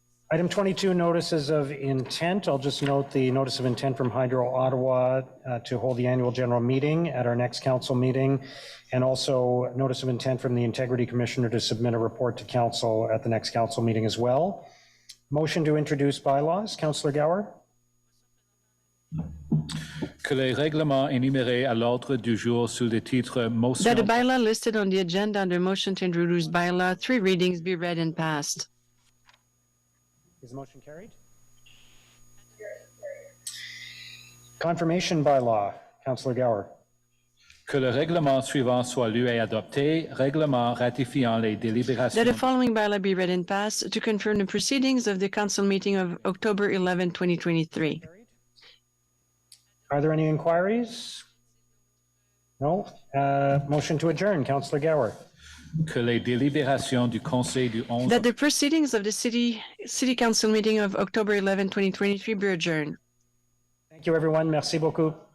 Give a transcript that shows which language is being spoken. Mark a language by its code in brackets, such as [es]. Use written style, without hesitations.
[en] Item 22, notices of intent. I'll just note the notice of intent from Hydro Ottawa to hold the annual general meeting at our next council meeting, and also notice of intent from the Integrity Commissioner to submit a report to council at the next council meeting as well. Motion to introduce bylaws. Councillor Gower. [fr] Que les règlements énumérés à l'ordre du jour sous le titre motion. [en] That a bylaw listed on the agenda under motion to introduce bylaw, 3 readings be read and passed. Is the motion carried? Confirmation bylaw. Councillor Gower. [fr] Que le règlement suivant soit lu et adopté, règlement ratifiant les délibérations. [en] That the following bylaw be read and passed to confirm the proceedings of the council meeting of October 11, 2023. Are there any inquiries? No. Motion to adjourn. Councillor Gower. [fr] Que les délibérations du Conseil du 11. [en] That the proceedings of the city council meeting of October 11, 2023 be adjourned. Thank you, everyone. [fr] Merci beaucoup.